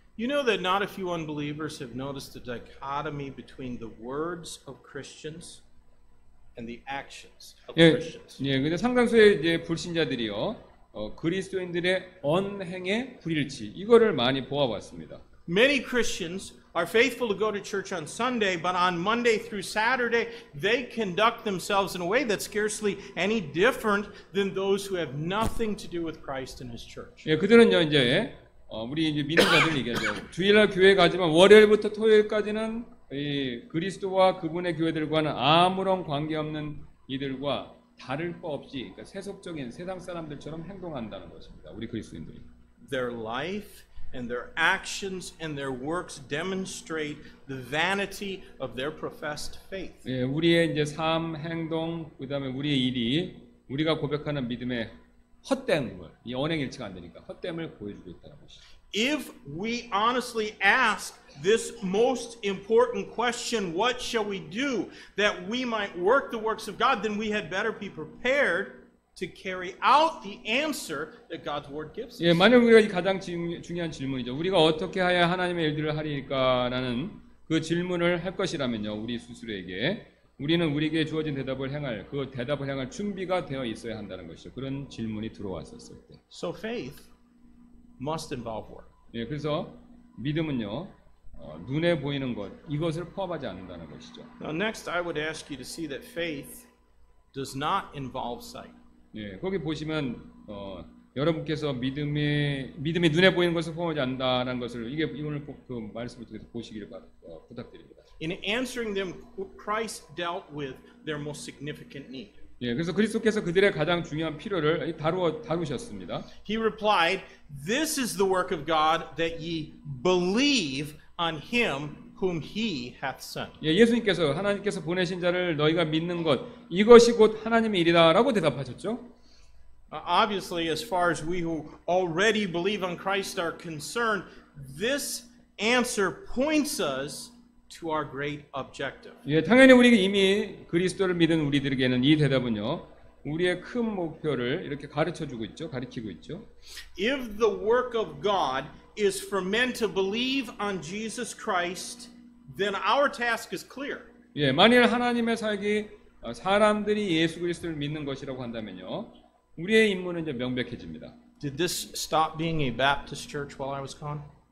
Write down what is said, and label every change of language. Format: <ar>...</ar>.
<en>You know that not a few unbelievers have noticed the dichotomy between the words of Christians and the actions of 예, Christians.</en> <ko>예, 근데 상당수의 이제 불신자들이요, 그리스도인들의 언행의 불일치 이거를 많이 보아봤습니다.</ko> <en>Many Christians are faithful to go to church on Sunday, but on Monday through Saturday, they conduct themselves in a way that's scarcely any different than those who have nothing to do with Christ and His church.</en> <ko>예, 그들은요 이제 우리 이제 믿음자들 얘기하죠. 주일날 교회 가지만 월요일부터 토요일까지는 이 그리스도와 그분의 교회들과는 아무런 관계없는 이들과 다를 바 없이 그러니까 세속적인 세상 사람들처럼 행동한다는 것입니다. 우리 그리스도인들이.</ko> <en>Their life and their actions and their works demonstrate the vanity of their professed faith.</en> <ko>예, 우리의 이제 삶, 행동, 그다음에 우리의 일이 우리가 고백하는 믿음의 헛됨을 이 언행일치가 안 되니까 헛됨을 보여주고 있다는 것이죠.</ko> <en>If we honestly ask this most important question, what shall we do that we might work the works of God, then we had better be prepared to carry out the answer that God's word gives us.</en> <ko>예, 만약 우리가 이 가장 중요한 질문이죠. 우리가 어떻게 하여야 하나님의 일들을 하리까라는 그 질문을 할 것이라면요, 우리 스스로에게 우리는 우리에게 주어진 대답을 행할 준비가 되어 있어야 한다는 것이죠. 그런 질문이 들어왔었을 때.</ko> <en>So faith must involve work.</en> <ko>예, 그래서 믿음은요, 눈에 보이는 것 이것을 포함하지 않는다는 것이죠.</ko> <en>Now next I would ask you to see that faith does not involve sight.</en> <ko>예, 거기 보시면 여러분께서 믿음이 눈에 보이는 것을 포함하지 않는다는 것을 이게 오늘 그 말씀을 통해서 보시기를 부탁드립니다.</ko> <en>In answering them, Christ dealt with their most significant need.</en> <ko>예, 그래서 그리스도께서 그들의 가장 중요한 필요를 다루셨습니다.</ko> <en>He replied, "This is the work of God, that ye believe on him whom he hath sent."</en> <ko>예, 예수님께서 하나님께서 보내신 자를 너희가 믿는 것 이것이 곧 하나님의 일이다라고 대답하셨죠.</ko> <en>Obviously, as far as we who already believe on Christ are concerned, this answer points us to our great objective.</en> <ko>예, 당연히 우리가 이미 그리스도를 믿은 우리들에게는 이 대답은요, 우리의 큰 목표를 이렇게 가르치고 있죠.</ko> <en>If the work of God is for men to believe on Jesus Christ, then our task is clear.</en> <ko>예, 만일 하나님의 사역이 사람들이 예수 그리스도를 믿는 것이라고 한다면요, 우리의 임무는 이제 명백해집니다.</ko> <en>Did this stop being a Baptist church while I was gone?</en>